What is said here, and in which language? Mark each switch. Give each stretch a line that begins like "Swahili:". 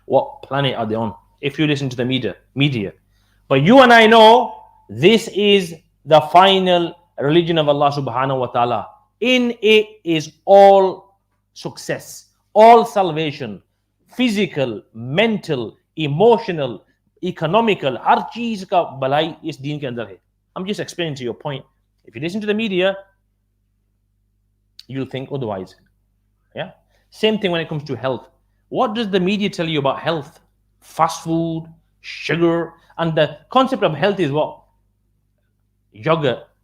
English: What planet are they on? If you listen to the media. But you and I know this is the final religion of Allah subhanahu wa ta'ala. In it is all success, all salvation, physical, mental, emotional, economical.
Hindi: हर चीज का भलाई इस दीन के अंदर है.
English: I'm just explaining to your point. If you listen to the media, you'll think otherwise. Yeah. Same thing when it comes to health. What does the media tell you about health? Fast food, sugar, and the concept of health is what? Yogurt.